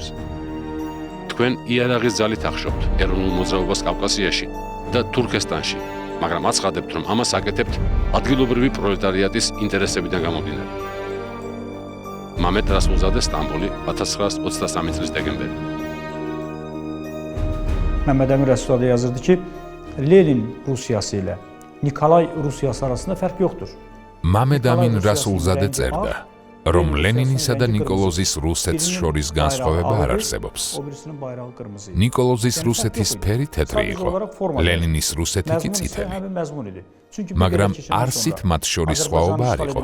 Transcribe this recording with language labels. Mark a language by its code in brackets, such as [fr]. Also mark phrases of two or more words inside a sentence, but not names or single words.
[ka] თქვენ იარაღის ძალით ახშობთ ეროვნულ მოძრაობას კავკასიაში და თურქესტანში, მაგრამ აცხადებთ, რომ ამას აკეთებთ ადგილობრივი პროლეტარიატის ინტერესებიდან გამომდინარე. მამედ რასულზადე, სტამბოლი, 1923 წლის დეკემბერი. [az] Məhəmməd Əmin Rəsulzadə yazırdı ki, Lenin Rusiyası ilə Nikolay Rusiyası arasında fərq yoxdur. [ka] მამედ ამინ რასულზადე წერდა, რომ ლენინისა და ნიკოლოზის რუსეთს შორის განსხვავება არ არსებობს. ნიკოლოზის რუსეთის ფერი თეთრი იყო, ლენინის რუსეთი კი წითელი. მაგრამ არსით მათ შორის სხვაობა არ იყო.